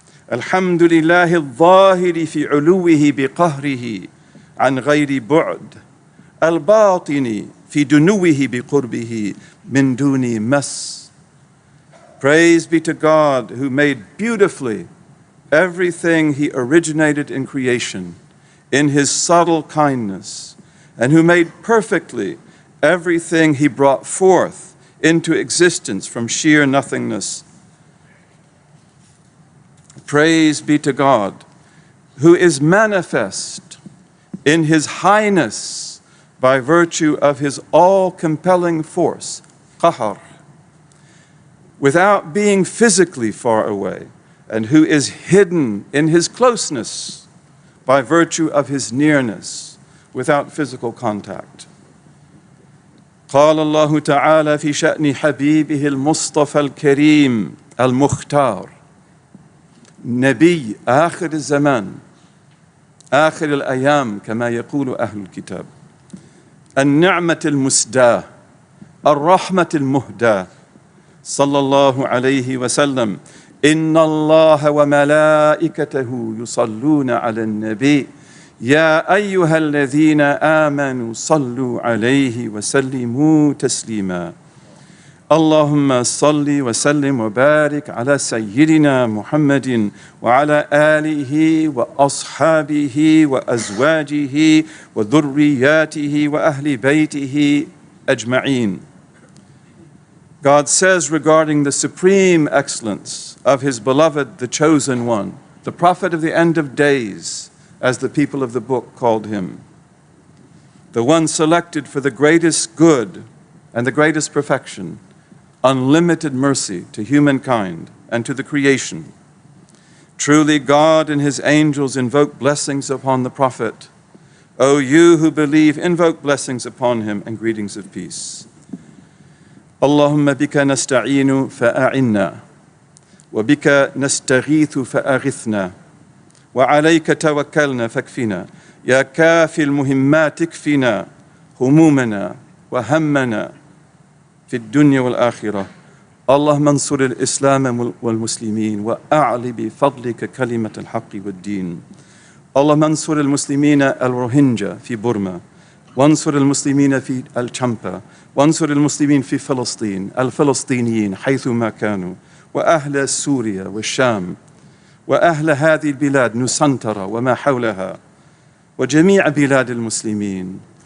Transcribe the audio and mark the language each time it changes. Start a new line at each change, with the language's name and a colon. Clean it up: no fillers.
Arabic: Alhamdulillahi al-zahiri fi uluwihi bi qahrihi عن غير بعد الباطن في دنوه بقربه من دون مس.
English: Praise be to God who made beautifully everything he originated in creation in his subtle kindness, and who made perfectly everything he brought forth into existence from sheer nothingness. Praise be to God who is manifest in his highness by virtue of his all-compelling force, qahar, without being physically far away, and who is hidden in his closeness by virtue of his nearness, without physical contact.
Arabic: قال الله تعالى في شأن حبيبه المصطفى الكريم المختار نبي آخر الزمان آخر الأيام كما يقول أهل الكتاب النعمة المسداة الرحمة المهداة صلى الله عليه وسلم إن الله وملائكته يصلون على النبي يا أيها الذين آمنوا صلوا عليه وسلموا تسليما اللهم صل وسلم وبارك على سيدنا محمد وعلى آله وأصحابه وأزواجه وذرياته وأهل بيته أجمعين.
English: God says regarding the supreme excellence of his beloved, the chosen one, the prophet of the end of days, as the people of the book called him, the one selected for the greatest good and the greatest perfection, unlimited mercy to humankind and to the creation. Truly God and his angels invoke blessings upon the Prophet. O you who believe, invoke blessings upon him and greetings of peace.
Arabic: Allahumma bika nasta'inu fa'a'inna, wa bika nastaghithu fa'aghithna, wa alayka tawakkalna fakfina, ya kafi al-muhimmat ikfina, humumana wa hammana في الدنيا والآخرة. اللهم انصر الإسلام والمسلمين وأعل بفضلك كلمة الحق والدين. اللهم انصر المسلمين الروهينجا في بورما، وانصر المسلمين في الشامبا، وانصر المسلمين في فلسطين، الفلسطينيين حيثما كانوا، وأهل سوريا والشام، وأهل هذه البلاد نسنترة وما حولها، وجميع بلاد المسلمين.